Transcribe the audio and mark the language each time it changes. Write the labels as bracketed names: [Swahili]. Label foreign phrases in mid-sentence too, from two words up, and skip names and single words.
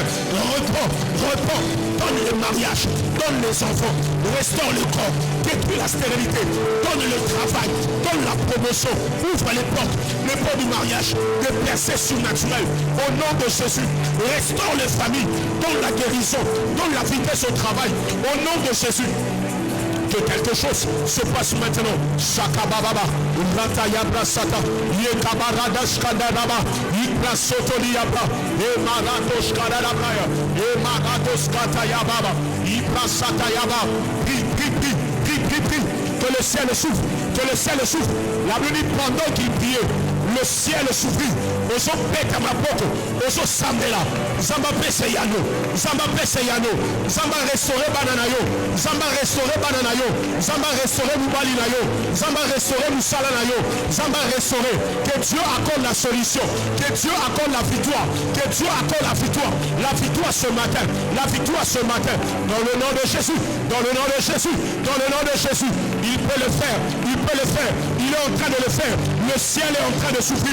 [French] Réponds, donne le mariage, donne les enfants, restaure le corps, détruis la stérilité, donne le travail, donne la promotion, ouvre les portes du mariage, des percées surnaturelles. Au nom de Jésus, restaure les familles, donne la guérison, donne la vitesse au travail. Au nom de Jésus, que quelque chose se passe maintenant. Shakababa, Ratayabra Sata, Yekabarada Shkadaba, Ikra Sotoliabra, Emarados Kadabra, Emarados Katayababa, Ikra Satayaba, prie. Que le ciel s'ouvre, La Bible dit pendant qu'il priait, le ciel s'ouvrit. [Lingala] Oso peta mapoko, oso sambela, Zamba pese yano, Zamba restaurer bananayo, Zamba restaurer mubali nayo, Zamba restaurer musala nayo, Zamba restaurer. [French] Que Dieu accorde la solution, que Dieu accorde la victoire, la victoire ce matin, dans le nom de Jésus, il peut le faire, il est en train de le faire, le ciel est en train de souffrir.